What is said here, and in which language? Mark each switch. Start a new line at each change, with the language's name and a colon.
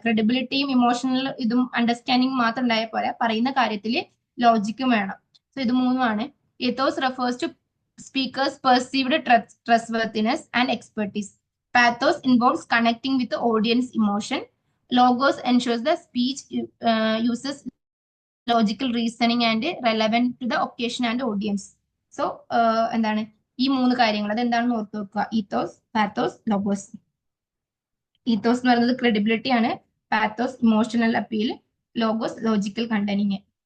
Malayalam: ക്രെഡിബിലിറ്റിയും emotional ഇതും understanding മാത്രം ഉണ്ടായാൽ പോരാ, പറയുന്ന കാര്യത്തിൽ ലോജിക്കും വേണം. സോ ഇത് മൂന്നുമാണ്.
English: Ethos refers to speakers perceived trustworthiness and expertise. Pathos involves connecting with the audience emotion. Logos ensures the speech uses logical reasoning and relevant to the occasion and audience.
Malayalam: So എന്താണ് ഈ 3 കാര്യങ്ങൾ, അതെന്താണെന്ന് ഓർത്ത് വെക്കുക. ഈത്തോസ്, പാത്തോസ്, ലോഗോസ്. ഈത്തോസ് എന്ന് പറയുന്നത് credibility ആണ്. Pathos emotional appeal. Logos logical content.